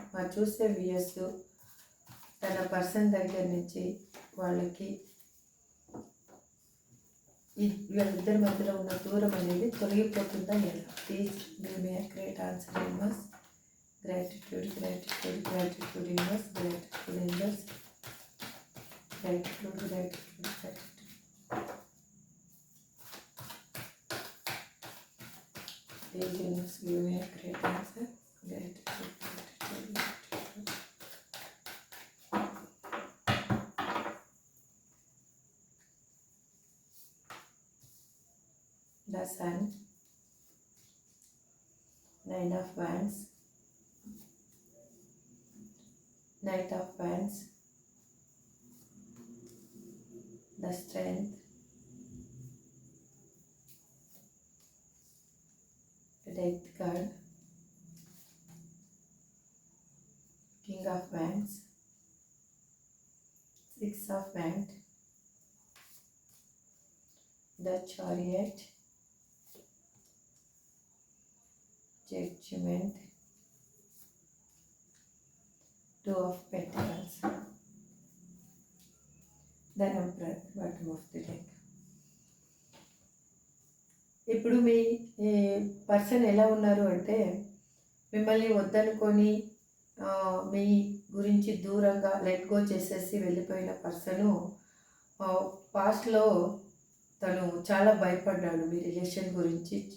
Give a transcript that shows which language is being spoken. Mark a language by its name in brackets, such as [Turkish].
[Telugu] మా చూసే వ్యూయర్స్ తన పర్సన్ దగ్గర నుంచి వాళ్ళకి వీళ్ళిద్దరి మధ్యలో ఉన్న దూరం అనేది తొలగిపోతుందా ఎలా? [English] Please give me accurate answer universe. Gratitude, gratitude, gratitude universe, gratitude universe, gratitude, gratitude, gratitude. Please universe give me a great answer. Gratitude, gratitude, gratitude. The Sun, 9 of Wands, Knight of Wands, the Strength, the Death card, King of Wands, 6 of Wands, the Chariot, Judgment, 2 of Pentacles, the Emperor, bottom of the deck. [Telugu] ఇప్పుడు మీ person ఎలా ఉన్నారు అంటే, మిమ్మల్ని వద్దనుకొని మీ గురించి దూరంగా let go చేసేసి వెళ్ళిపోయిన person పాస్ట్లో తను చాలా భయపడ్డాడు మీ రిలేషన్ గురించి.